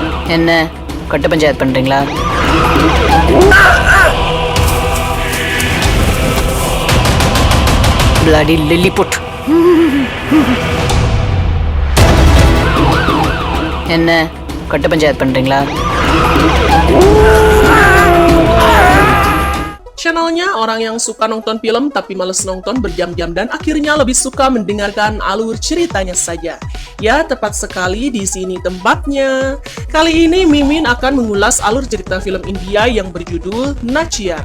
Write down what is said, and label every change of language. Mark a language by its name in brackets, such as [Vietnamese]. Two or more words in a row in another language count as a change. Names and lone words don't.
[Tamil] என்ன கட்ட பஞ்சாயத்து பண்றீங்களா? [English] Bloody Lilliput. [Tamil] என்ன கட்ட பஞ்சாயத்து பண்றீங்களா? [Indonesian] Channelnya orang yang suka nonton film tapi males nonton berjam-jam dan akhirnya lebih suka mendengarkan alur ceritanya saja. Ya, tepat sekali di sini tempatnya. Kali ini Mimin akan mengulas alur cerita film India yang berjudul Nachiar.